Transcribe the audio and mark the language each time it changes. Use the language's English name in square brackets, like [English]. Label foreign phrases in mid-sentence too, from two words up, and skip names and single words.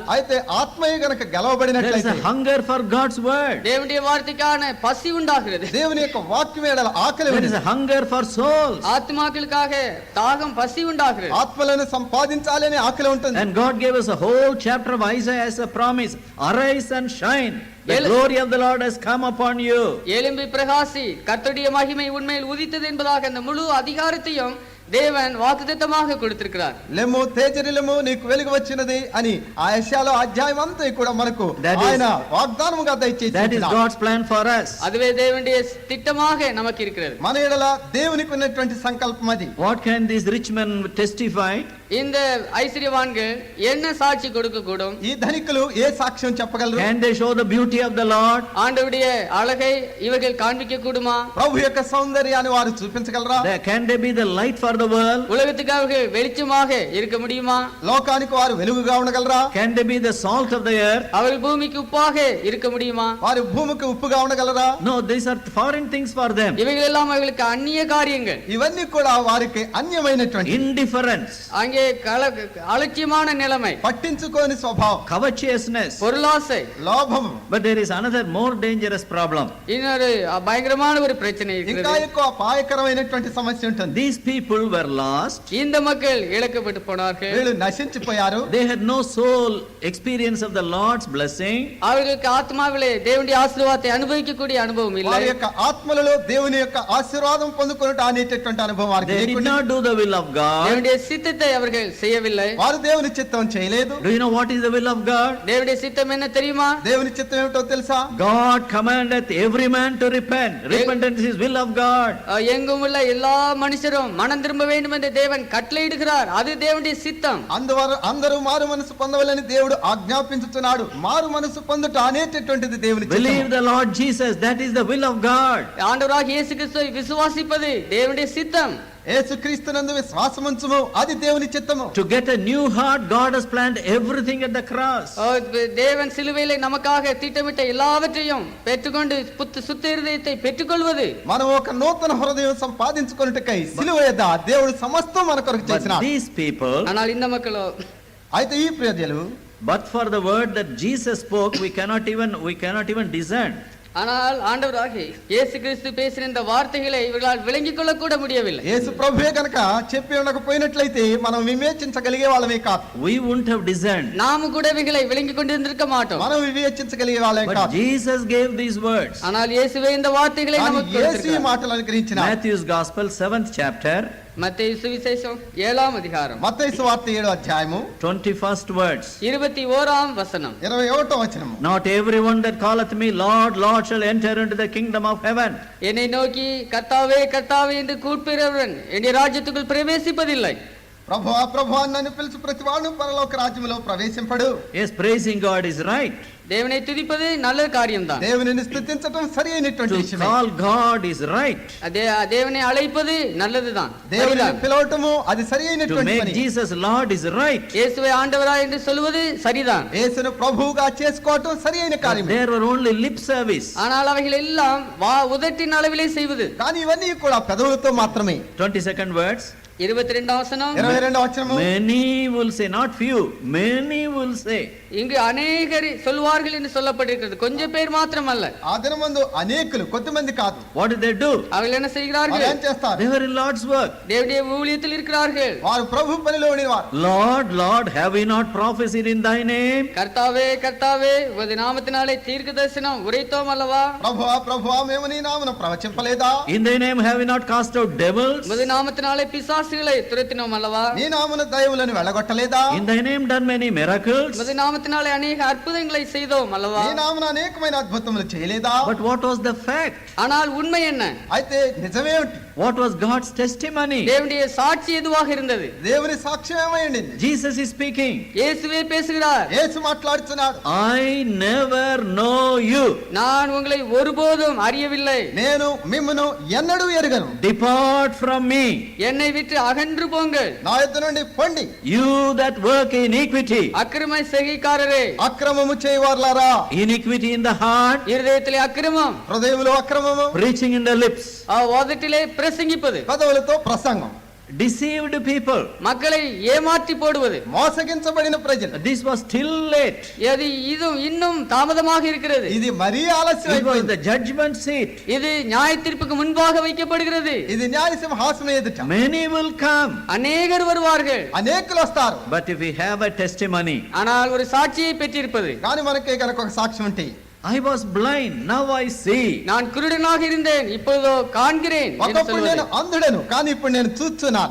[Telugu] అయితే ఆత్మయే గనక [English] there is [Telugu] గెలవబడినట్లయితే [English] a hunger for God's word. [Tamil] தேவனுடைய வார்த்தைக்கான பசி உண்டாகிறது. [Telugu] దేవుని యొక్క వాక్యం ఎడల ఆకలి [English] There is [Telugu] ఉంది. [English] a hunger for souls. [Tamil] ஆத்மாக்களுக்காக தாகம் பசி உண்டாகிறது. [Telugu] ఆత్మలను సంపాదించాలని ఆకలి ఉంటుంది. [English] And God gave us a whole chapter of Isaiah as a promise. Arise and shine. The glory of the Lord has come upon you. [Tamil] எழும்பி பிரகாசி, கர்த்தருடைய மகிமை உண்மையில் உதித்தது என்பதாக அந்த முழு அதிகாரத்தையும் தேவன் வாக்குத்தத்தமாக கொடுத்திருக்கிறார். [Telugu] లెమ్ము తేజరిలము నీకు వెలుగు వచ్చినది అని ఆ యెషయాలో అధ్యాయం అంతా కూడా మనకు ఆయన వాగ్దానముగా దయచేసి [English] That is God's plan for us. [Tamil] அதுவே தேவனுடைய திட்டமாக நமக்கு இருக்கிறது. [Telugu] మన ఎడల దేవునికి ఉన్నటువంటి సంకల్పం అది. [English] What can this rich man testify? [Tamil] இந்த ஐஸ்வர்யவான்கள் என்ன சாட்சி கொடுக்க கூடும்? [Telugu] ఈ ధనికులు ఏ సాక్ష్యం చెప్పగలరు? [English] Can they show the beauty of the Lord? [Tamil] ஆண்டவருடைய அழகை இவர்கள் காண்பிக்க கூடுமா? [Telugu] ప్రభు యొక్క సౌందర్యాన్ని వారు చూపించగలరా? [English] Can they be the light for the world? [Tamil] உலகத்துக்கு அவர்கள் வெளிச்சமாக இருக்க முடியுமா? [Telugu] లోకానికి వారు వెలుగుగా ఉండగలరా? [English] Can they be the salt of the earth? [Tamil] அவர்கள் பூமிக்கு உப்பாக இருக்க முடியுமா? [Telugu] వారు భూమికి ఉప్పుగా ఉండగలరా? [English] No, these are foreign things for them. [Tamil] இவைகள் எல்லாம் அவர்களுக்கு அந்நிய காரியங்கள். [Telugu] ఇవన్నీ కూడా వారికి అన్యమైనటువంటి [English] Indifference, [Tamil] அங்கே அலட்சியமான நிலைமை, [Telugu] పట్టించుకోని స్వభావం, [English] covetousness. [Tamil] பொருளாசை. [Telugu] లోభము. [English] But there is another more dangerous problem. [Tamil] இன்னொரு பயங்கரமான ஒரு பிரச்சனை [Telugu] ఇంకా [Tamil] இருக்கிறது. [Telugu] ఎక్కువ అపాయకరమైనటువంటి సమస్య ఉంటుంది. [English] These people were lost. [Tamil] இந்த மக்கள் இழக்கப்பட்டு போனார்கள். [Telugu] వీళ్ళు నశించిపోయారు. [English] They had no soul experience of the Lord's blessing. [Tamil] அவர்களுக்கு ஆத்மாவிலே தேவனுடைய ஆசீர்வாதத்தை அனுபவிக்கக்கூடிய அனுபவம் இல்லை. [Telugu] వారి యొక్క ఆత్మలలో దేవుని యొక్క ఆశీర్వాదం పొందుకొనుట అనేటటువంటి అనుభవం వారికి [English] They did [Telugu] లేకుండా [English] not do the will of God. [Tamil] தேவனுடைய சித்தத்தை அவர்கள் செய்யவில்லை. [Telugu] వారు దేవుని చిత్తం చేయలేదు. [English] Do you know what is the will of God? [Tamil] தேவனுடைய சித்தம் என்ன தெரியுமா? [Telugu] దేవుని చిత్తం ఏమిటో తెలుసా? [English] God commandeth every man to repent. Repentance is will of God. [Tamil] எங்கும் உள்ள எல்லா மனுஷரும் மனம் திரும்ப வேண்டும் என்று தேவன் கட்டளையிடுகிறார். அது தேவனுடைய சித்தம். [Telugu] అందరూ మారు మనసు పొందవాలని దేవుడు ఆజ్ఞాపించుతున్నాడు. మారు మనసు పొందుట అనేటటువంటిది దేవుని చిత్తము. [English] Believe the Lord Jesus, that is the will of God. [Tamil] ஆண்டவராகிய இயேசு கிறிஸ்துவை விசுவாசிப்பது தேவனுடைய சித்தம். [Telugu] యేసుక్రీస్తునందు విశ్వాసముంచుము, అది దేవుని చిత్తము. [English] To get a new heart, God has planned everything at the cross. [Tamil] தேவன் சிலுவையிலே நமக்காக திட்டமிட்ட எல்லாவற்றையும் பெற்றுக்கொண்டு சுத்த இருதயத்தை பெற்றுக்கொள்வது. [Telugu] మనం ఒక నూతన హృదయం సంపాదించుకొనుటకై సిలువ యొద్ద దేవుడు సమస్తం మన కొరకు [English] But [Telugu] చేసినాడు. [English] these people, [Tamil] ஆனால் இந்த மக்களோ, [Telugu] అయితే ఈ ప్రజలు [English] but for the word that Jesus spoke, we cannot even discern. [Tamil] ஆனால் ஆண்டவராகிய இயேசு கிறிஸ்து பேசின இந்த வார்த்தைகளை இவர்களால் விளங்கிக் கொள்ள கூட முடியவில்லை. [Telugu] యేసు ప్రభువే గనక చెప్పి ఉండకపోయినట్లయితే మనం వివేచించగలిగే వాళ్ళమే కాదు. [English] We wouldn't have discerned. [Tamil] நாம கூட இவைகளை விளங்கிக் கொண்டிருந்திருக்க மாட்டோம். [Telugu] మనం వివేచించగలిగే వాళ్ళమే [English] But [Telugu] కాదు. [English] Jesus gave these words. [Tamil] ஆனால் இயேசுவே இந்த வார்த்தைகளை [Telugu] కానీ [Tamil] நமக்கு [Telugu] యేసు ఈ [Tamil] கொடுத்திருக்கிறார். [Telugu] మాటలు అనుగ్రహించినాడు. [English] Matthew's Gospel, 7th chapter, [Tamil] மத்தேயு சுவிசேஷம் 7ஆம் அதிகாரம் [Telugu] మత్తయి సువార్త 7వ అధ్యాయము [English] 21st words. [Tamil] 21ஆம் வசனம். [Telugu] 21వ వచనము. [English] Not everyone that calleth me Lord, Lord shall enter into the kingdom of heaven. [Tamil] என்னை நோக்கி கர்த்தாவே கர்த்தாவே என்று கூப்பிடுகிறவன் என்னுடைய ராஜ்யத்துக்குள் பிரவேசிப்பதில்லை. [Telugu] ప్రభువా ప్రభువా నన్ను పిలుచు ప్రతివాడు పరలోక రాజ్యములో ప్రవేశింపడు. [English] Yes, praising God is right. [Tamil] தேவனை துதிப்பது நல்ல காரியம்தான். [Telugu] దేవునిని స్తుతించటం సరి అయినటువంటి [English] To [Telugu] విషయమే. [English] call God is right. [Tamil] தேவனை அழைப்பது நல்லதுதான். [Telugu] దేవుని పిలవటము అది సరి [English] To [Telugu] అయినటువంటి [English] make [Telugu] పని. [English] Jesus Lord is right. [Tamil] இயேசுவை ஆண்டவரா என்று சொல்வது சரிதான். [Telugu] యేసును ప్రభువుగా చేసుకోవటం సరి అయిన కార్యమే. [English] There were only lip service. [Tamil] ஆனால் அவைகள் எல்லாம் உதட்டின் அளவிலே செய்வது. [Telugu] కానీ ఇవన్నీ కూడా పెదవులతో మాత్రమే. [English] 22nd words. [Tamil] 22ஆம் வசனம். [Telugu] 22వ వచనము. [English] Many will say, not few, many will say. [Tamil] இங்கு அநேகர் சொல்வார்கள் என்று சொல்லப்பட்டிருக்கிறது. கொஞ்சம் பேர் மாத்திரம் அல்ல. [Telugu] ఆ దినమందు అనేకులు కొద్దిమంది కాదు. [English] What did they do? [Tamil] அவர்கள் என்ன செய்கிறார்கள்? [Telugu] వారు ఏం చేస్తారు? [English] They were in Lord's work. [Tamil] தேவனுடைய ஊழியத்தில் இருக்கிறார்கள். [Telugu] వారు ప్రభు పనిలో ఉండేవారు. [English] Lord, Lord, have we not prophesied in thy name? [Tamil] கர்த்தாவே கர்த்தாவே உமது நாமத்தினாலே தீர்க்க தரிசனம் உரைத்தோம் அல்லவா? [Telugu] ప్రభువా ప్రభువా మేము నీ నామమున ప్రవచింపలేదా? [English] In thy name have we not cast out devils? [Tamil] உமது நாமத்தினாலே பிசாசுகளை துரத்தினோம் அல்லவா? [Telugu] నీ నామమున దయ్యములను వెళ్ళగొట్టలేదా? [English] In thy name done many miracles? [Tamil] உமது நாமத்தினாலே அநேக அற்புதங்களை செய்தோம் அல்லவா? [Telugu] నీ నామమున అనేకమైన అద్భుతములు చేయలేదా? [English] But what was the fact? [Tamil] ஆனால் உண்மை என்ன? [Telugu] అయితే నిజమేమిటి? [English] What was God's testimony? [Tamil] தேவனுடைய சாட்சி எதுவாக இருந்தது? [Telugu] దేవుని సాక్ష్యం ఏమైంది? [English] Jesus is speaking. [Tamil] இயேசுவே பேசுகிறார். [Telugu] యేసు మాట్లాడుతున్నాడు. [English] I never know you. [Tamil] நான் உங்களை ஒருபோதும் அறியவில்லை. [Telugu] నేను మిమ్మును ఎన్నడూ ఎరుగను. [English] Depart from me. [Tamil] என்னை விட்டு அகன்று போங்கள். [Telugu] నా యొద్ద నుండి పొండి. [English] You that work iniquity. [Tamil] அக்கிரம செய்கைக்காரரே. [Telugu] అక్రమము చేయవారులారా. [English] Iniquity in the heart, [Tamil] இருதயத்திலே அக்கிரமம். [Telugu] హృదయములో అక్రమము. [English] preaching in the lips. [Tamil] உதட்டிலே பிரசங்கிப்பது. [Telugu] పెదవులతో ప్రసంగం. [English] Deceived people. [Tamil] மக்களை ஏமாற்றி போடுவது. [Telugu] మోసగించబడిన ప్రజలు. [English] This was still late. [Tamil] இது இன்னும் தாமதமாக இருக்கிறது. [Telugu] ఇది మరీ ఆలస్యం [English] It was [Telugu] అయిపోయింది. [English] the judgment seat. [Tamil] இது நியாய தீர்ப்புக்கு முன்பாக வைக்கப்படுகிறது. [Telugu] ఇది న్యాయ సింహాసనం ఎదుట. [English] Many will come. [Tamil] அநேகர் வருவார்கள். [Telugu] అనేకులు వస్తారు. [English] But if we have a testimony, [Tamil] ஆனால் ஒரு சாட்சியை பெற்றிருப்பது. [Telugu] కానీ మనకే కనుక ఒక సాక్ష్యం ఉంటే [English] I was blind, now I see. [Tamil] நான் குருடனாக இருந்தேன், இப்பொழுதோ காண்கிறேன் என்று [Telugu] ఒకప్పుడు నేను [Tamil] சொல்வது. [Telugu] అంధుడను కానీ ఇప్పుడు నేను చూస్తున్నాను.